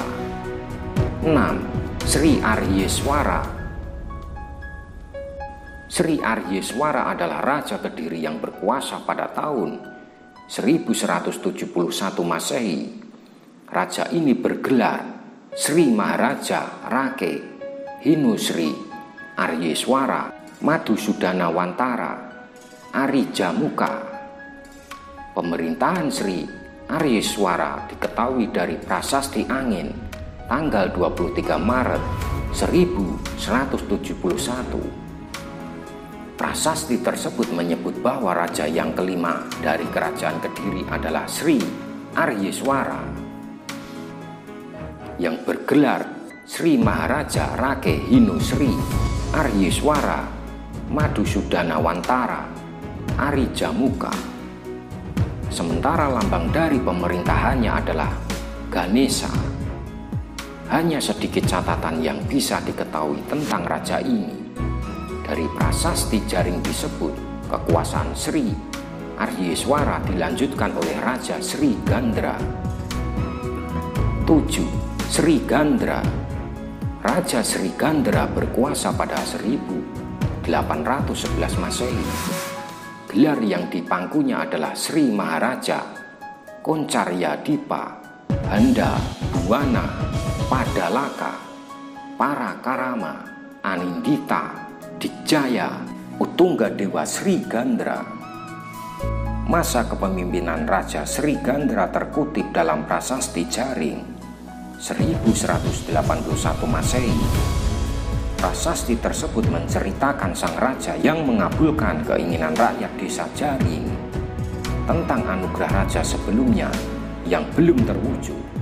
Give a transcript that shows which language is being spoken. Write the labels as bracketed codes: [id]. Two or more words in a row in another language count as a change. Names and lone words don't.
[id] 6. Sri Aryeswara. Sri Aryeswara adalah raja Kediri yang berkuasa pada tahun 1171 Masehi, raja ini bergelar Sri Maharaja Rake Hinu Sri Aryeswara Madhusudana Wantara Ari Jamuka. Pemerintahan Sri Aryeswara diketahui dari Prasasti Angin tanggal 23 Maret 1171. Prasasti tersebut menyebut bahwa raja yang kelima dari kerajaan Kediri adalah Sri Aryeswara yang bergelar Sri Maharaja Rake Hinu Sri Aryeswara Madhusudana Wantara Ari Jamuka. Sementara lambang dari pemerintahannya adalah Ganesha. Hanya sedikit catatan yang bisa diketahui tentang raja ini. Dari prasasti Jaring disebut kekuasaan Sri Aryeswara dilanjutkan oleh Raja Sri Gandra. 7. Sri Gandra. Raja Sri Gandra berkuasa pada 1811 Masehi. Gelar yang dipangkunya adalah Sri Maharaja Koncaryadipa Handa Buwana Padalaka Parakarama Anindita Dijaya Utungga Dewa Sri Gandra. Masa kepemimpinan Raja Sri Gandra terkutip dalam Prasasti Jaring 1181 Masehi. Prasasti tersebut menceritakan sang raja yang mengabulkan keinginan rakyat desa Jaring tentang anugerah raja sebelumnya yang belum terwujud.